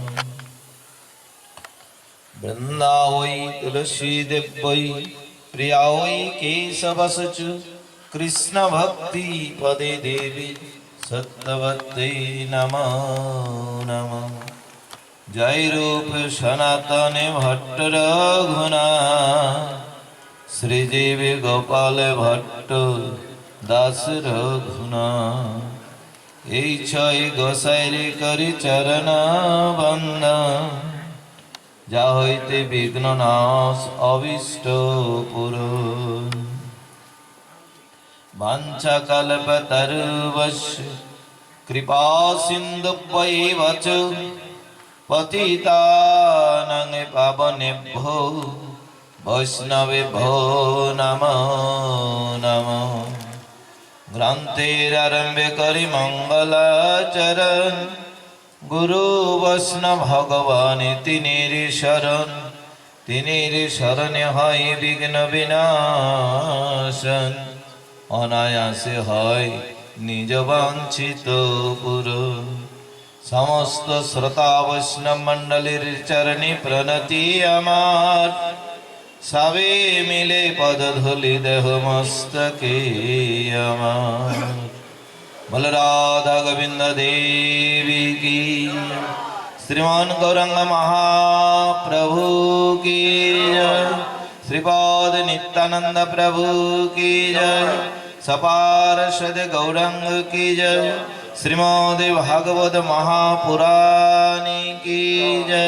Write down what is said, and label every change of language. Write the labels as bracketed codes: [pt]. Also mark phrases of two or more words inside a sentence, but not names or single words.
[sa] वृन्दा वै तुलसी देवै प्रिया वै केशवसच कृष्ण भक्ति पदे देवी सत्यवते नमो नमः। [bn] জয় রূপ সনাতন ভট্ট রঘুনাথ শ্রীদেবী গোপাল ভট্ট দাস রঘুনাথ। এই ছয় গোসাইরে করি চরণ বন্দন যা হইতে বিঘ্ন নাশ অবিষ্ট পুরন। [sa] वाञ्छाकल्पतरुवश्च कृपा सिन्धुभ्यैव च पतितानां पावनेभ्यो वैष्णवेभ्यो नमो नमः। [bn] গ্রন্থেরারম্ভে করি মঙ্গলাচরণ গুরু বৈষ্ণব ভগবান তিনের শরণ হয় বিঘ্ন বিনাশন। অনায়াসে হয় নিজ বাঞ্ছিত পূরণ। সমস্ত শ্রোতা বৈষ্ণব মণ্ডলীর চরণে প্রণতি আমার। সবে মিলে পদধূলি দেহ মস্তকে আমার। বল রাধা গোবিন্দ দেবী কি, [hi] श्रीमान गौरंग महाप्रभु की जय। श्रीपाद नित्यानंद प्रभु की जय। सपार्षद गौरंग की जय। श्रीमद् भागवत महापुराण की जय।